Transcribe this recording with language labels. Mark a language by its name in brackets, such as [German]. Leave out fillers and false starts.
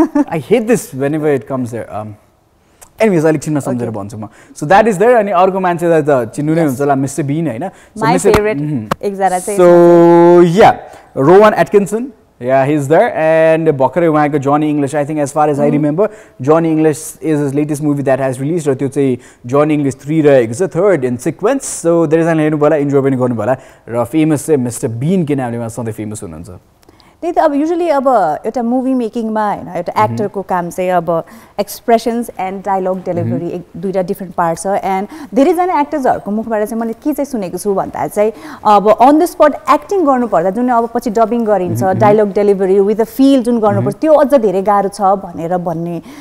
[English] I hate this whenever it comes there. [Nepali] Anyways, अलिक छिनमा सम्झेर भन्छु म. [English] So that is there [Nepali] अनि अर्को मान्छेलाई त चिन्नु नै हुन्छ होला Mr. Bean हैन. [English] My favorite [Nepali] एकजना चाहिँ. [English] So yeah, Rowan Atkinson. Yeah, he's there. And [Nepali] भर्खरै उहाँको [English] Johnny English, I think as far as I remember, Johnny English is his latest movie that has released. [Nepali] र त्यो चाहिँ Johnny English 3 रहेको छ, [English] third in sequence. So there is an [Nepali] हेर्नु होला, enjoy पनि गर्नु होला. र famous चाहिँ Mr. Bean के नामले उहाँ सधैँ famous हुनुहुन्छ. त्यही त अब युजुअली अब एउटा मुभी मेकिङमा हैन एउटा एक्टरको काम चाहिँ अब एक्सप्रेसन्स एन्ड डायलग डेलिभरी एक दुईटा डिफरेन्ट पार्ट छ एन्ड धेरैजना एक्टर्सहरूको मुखबाट चाहिँ मैले के चाहिँ सुनेको छु भन्दा चाहिँ अब अन द स्पट एक्टिङ गर्नुपर्दा जुन अब पछि डबिङ गरिन्छ [English] dialogue delivery with a feel [Nepali] जुन गर्नुपर्छ त्यो अझ धेरै गाह्रो छ भनेर भन्ने